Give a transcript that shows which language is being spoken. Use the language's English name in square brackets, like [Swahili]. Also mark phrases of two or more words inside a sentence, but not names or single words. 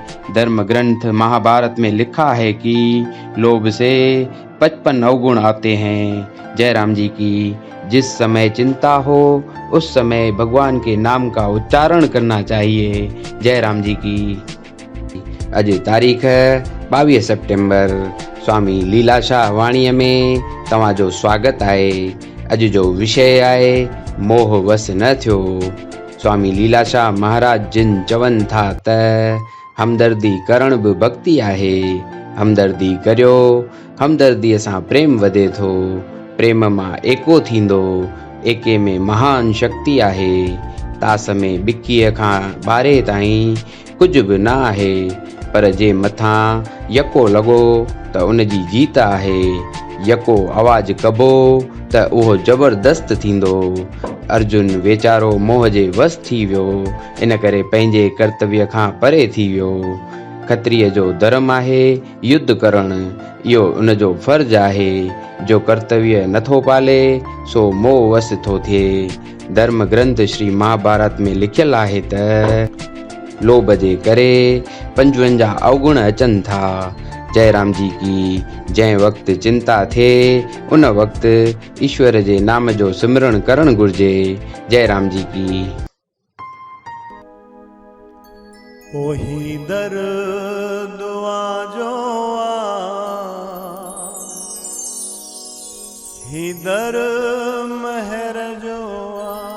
[Hindi] धर्म ग्रंथ महाभारत में लिखा है कि लोभ से 55 अवगुण आते हैं। जय राम जी की। जिस समय चिंता हो उस समय भगवान के नाम का उच्चारण करना चाहिए। जय राम जी की। आज तारीख है 22 सितंबर। [Sindhi] स्वामी लीलाशाह वाणी में तव्हांजो स्वागत आहे। अज जो विषय आहे मोह वस न थियो। स्वामी लीलाशाह महाराज जिन चवनि था त हमदर्दी करण भी भक्ति आहे। हमदर्दी करियो, हमदर्दीअ सां प्रेम वधे थो, प्रेम मां एको थींदो, एके में महान शक्ति आहे। तास में बिक्कीअ खां ॿारे ताईं कुझु बि न आहे, पर जे मथां यको लॻो त उन जी जीत आहे। यको आवाज़ कबो त उहो जबरदस्त थींदो। अर्जुन वेचारो मोह जे वस थी वियो, इन करे पंहिंजे कर्तव्य खां परे थी वियो। खत्रीय जो धर्म आहे युद्ध करणु, इहो उन जो फर्ज़ आहे। जो कर्तव्य नथो पाले सो मोह वस थो थिए। धर्म ग्रंथ श्री महाभारत में लिखियल आहे त लोभ जे करे 55 अवगुण अचनि था। [Hindi] जय राम जी की। [Sindhi] जंहिं वक़्तु चिंता थिए उन वक़्तु ईश्वर जे नाम जो सिमरण करणु घुर्जे। [Hindi] जय राम जी की। [Sindhi] ओ हीदर दुआ जोआ, हीदर महर जोआ,